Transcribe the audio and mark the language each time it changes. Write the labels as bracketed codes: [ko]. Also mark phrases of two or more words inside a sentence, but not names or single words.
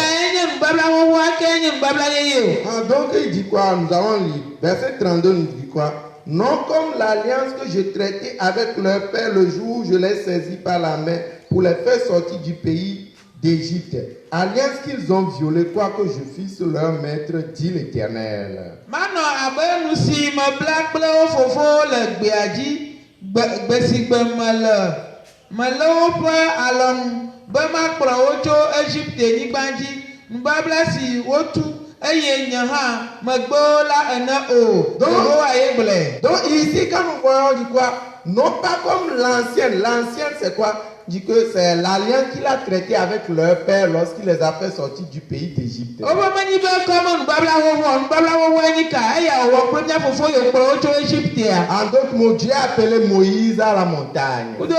[fr] Ah, donc, il dit quoi? Nous allons lire. Verset 32 nous dit quoi? Non comme l'alliance que je traitais avec leur père le jour où je l'ai saisi par la main pour les faire sortir du pays d'Égypte. Alliance qu'ils ont violée, quoi que je fisse leur maître, dit l'Éternel. [ee] Mano abe nusi me bla kple wo fofo le gbea dzi gbe si gbe mele woƒe alɔnu be makplɔ wo tso Egipte nyigba dzi nubabla si wotu eye nye hã megbe wo la ene o. Yehowa ye gblɔe. [fr] Donc ici quand nous voyons du quoi, non pas comme l'ancienne c'est quoi? Dit que c'est l'alliance qu'il a traité avec leur père lorsqu'il les a fait sortir du pays d'Égypte. En d'autres mots, Dieu a appelé Moïse à la montagne.